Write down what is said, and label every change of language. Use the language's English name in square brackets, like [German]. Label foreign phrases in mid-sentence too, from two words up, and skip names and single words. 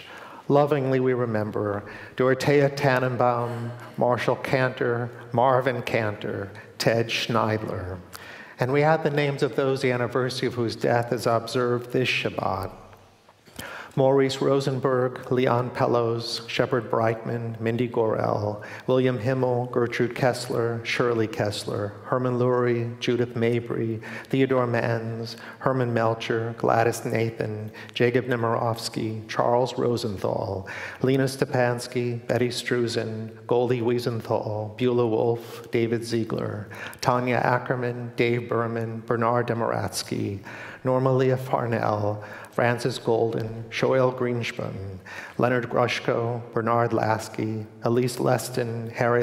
[English] Lovingly we remember Dorothea Tannenbaum, Marshall Cantor, Marvin Cantor, Ted Schneidler. And we add the names of those the anniversary of whose death is observed this Shabbat. Maurice Rosenberg, Leon Pellos, Shepard Brightman, Mindy Gorel, William Himmel, Gertrude Kessler, Shirley Kessler, Herman Lurie, Judith Mabry, Theodore Manns, Herman Melcher, Gladys Nathan, Jacob Nemirovsky, Charles Rosenthal, Lena Stepansky, Betty Struzen, Goldie Wiesenthal, Beulah Wolf, David Ziegler, Tanya Ackerman, Dave Berman, Bernard Demaratsky, Norma Leah Farnell, Francis Golden, Shoel Greenspun, Leonard Grushko, Bernard Lasky, Elise Leston, Harry